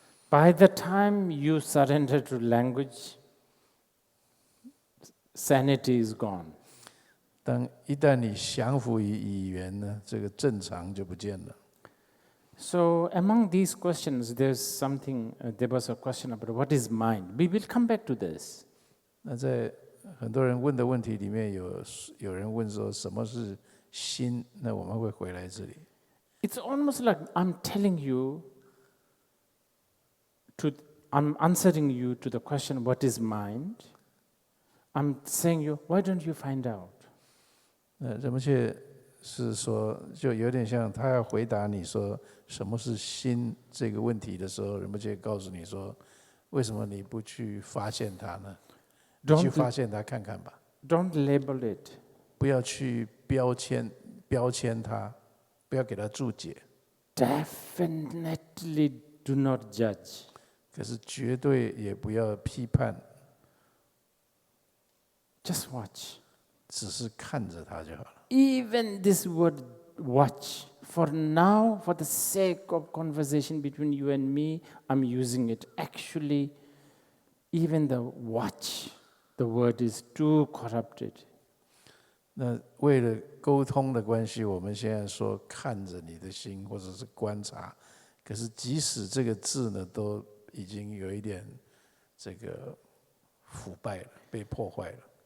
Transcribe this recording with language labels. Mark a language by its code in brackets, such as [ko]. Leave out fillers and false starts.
[en] By the time you surrender to language, sanity is gone. [zh] 一旦你降服于语言呢，这个正常就不见了。 [en] So among these questions, there was a question about what is mind. We will come back to this. [zh] 那在很多人问的问题里面，有人问说什么是心？那我们会回来这里。 [en] It's almost like I'm telling you, I'm answering you to the question, what is mind? I'm saying you, why don't you find out? [zh] 人们却是说，就有点像他要回答你说什么是心这个问题的时候，人们就告诉你说，为什么你不去发现它呢？你去发现它看看吧。 [en] Don't label it. [zh] 不要去标签它，不要给它注解。 [en] Definitely do not judge. [zh] 可是绝对也不要批判。 [en] Just watch. [zh] 只是看着它就好了。 [en] Even this word watch, for now, for the sake of conversation between you and me, I'm using it. Actually, even the watch, the word is too corrupted. [zh] 那为了沟通的关系，我们现在说看着你的心，或者是观察。可是即使这个字呢，都已经有一点这个腐败了，被破坏了。